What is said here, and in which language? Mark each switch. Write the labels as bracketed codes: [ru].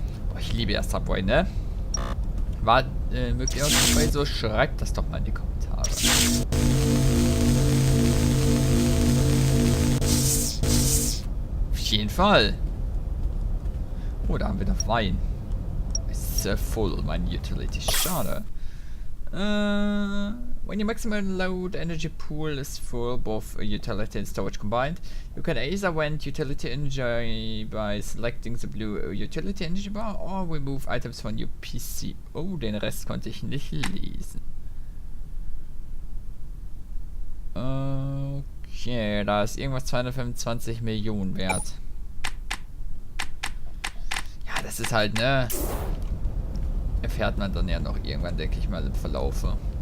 [de] Boah, ich liebe ja Subway, ne? War möglich auch Subway so? Schreibt das doch mal in die Kommentare. jeden Fall. Oh, da haben wir noch Wein. [en] It's full, [de] mein Utility. Schade. [en] When your maximum load energy pool is full, both utility and storage combined, you can either vent utility energy by selecting the blue utility energy bar or remove items from your PC. [de] Oh, den Rest konnte ich nicht lesen. Okay, da ist irgendwas 225 Millionen wert. Ja, das ist halt, ne? Erfährt man dann ja noch irgendwann, denke ich mal, im Verlaufe.